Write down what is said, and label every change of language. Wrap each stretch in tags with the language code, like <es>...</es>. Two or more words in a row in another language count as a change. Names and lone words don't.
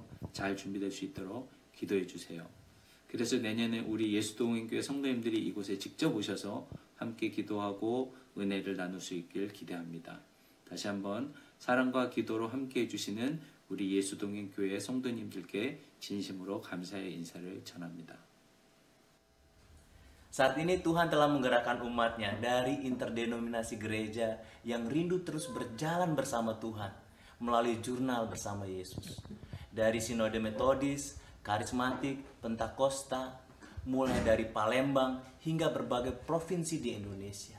<ko>잘 준비될 수 있도록 기도해 주세요. 그래서 내년에 우리 예수동행교회 성도님들이 이곳에 직접 오셔서 함께 기도하고 은혜를 나눌 수 있길 기대합니다. 다시 한번 사랑과 기도로 함께 해주시는 우리 예수동행교회 성도님들께 진심으로 감사의 인사를 전합니다.</ko> <id>Saat ini Tuhan telah menggerakkan umatnya dari interdenominasi gereja yang rindu terus berjalan bersama Tuhan melalui jurnal bersama Yesus. Dari sinode metodis, karismatik, pentakosta, mulai dari Palembang hingga berbagai provinsi di Indonesia.</id>